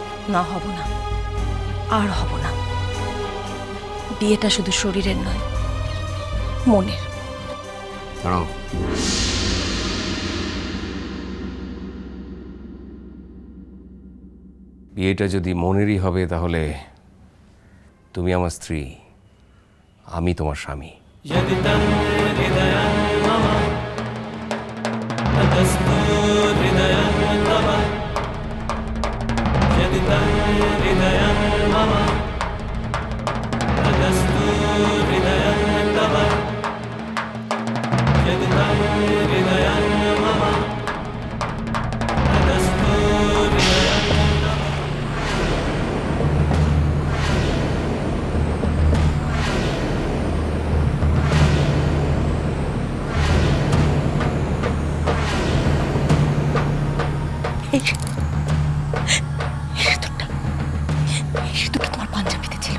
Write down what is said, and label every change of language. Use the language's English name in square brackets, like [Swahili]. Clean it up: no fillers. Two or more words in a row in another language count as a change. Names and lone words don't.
[Bangla] না, হব না, আর হব না। বিয়েটা শুধু শরীরের নয়, মনের। দাঁড়াও, বিয়েটা যদি মনেরই হবে তাহলে তুমি আমার স্ত্রী, আমি তোমার স্বামী। [Sanskrit] यदि तं हृदयं मम ततस्तु हृदयं तव। यदि तं हृदयं मम ततस्तु हृदयं तव। यदि तं हृदयं मम ततस्तु हृदयं तव। [Bangla] এই সিঁদুরটা তোমার পাঞ্জাবিতে ছিল।